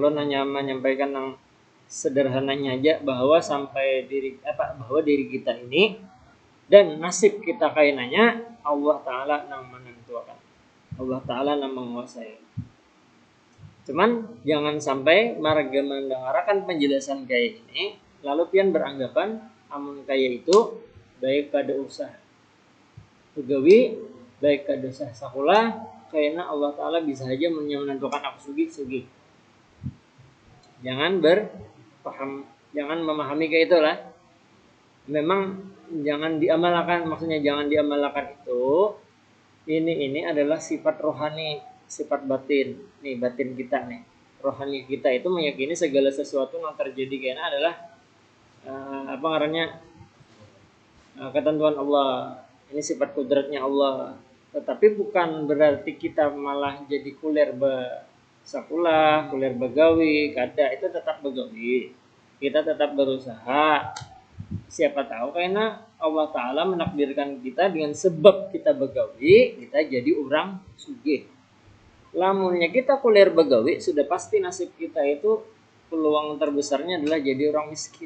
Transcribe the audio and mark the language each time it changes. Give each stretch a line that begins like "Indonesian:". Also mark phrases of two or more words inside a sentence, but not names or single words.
Indonesian: Allah hanya menyampaikan yang sederhananya aja bahwa bahwa diri kita ini dan nasib kita kainanya Allah Ta'ala yang menentukan. Allah Ta'ala yang menguasai.
Banjar: Cuman jangan sampai marga mendengarkan penjelasan kayak ini lalu pian beranggapan amun kayak itu baik kada usah pegawi, baik kada usah sakulah, karena Allah Ta'ala bisa saja menentukan aku sugih.
Indonesian: Jangan memahami kayak itulah. Memang jangan diamalkan, maksudnya jangan diamalkan itu. Ini adalah sifat rohani, sifat batin. Nih batin kita nih. Rohani kita itu meyakini segala sesuatu yang terjadi karena adalah ketentuan Allah. Ini sifat kudratnya Allah.
Banjar: Tetapi bukan berarti kita malah jadi kuler sakulah, kuler begawi, kada, itu tetap begawi.
Indonesian: Kita tetap berusaha.
Banjar: Siapa tahu karena Allah Ta'ala menakdirkan kita dengan sebab kita begawi, kita jadi orang sugih. Lamunnya kita kuliah begawi, sudah pasti nasib kita itu peluang terbesarnya adalah jadi orang miskin.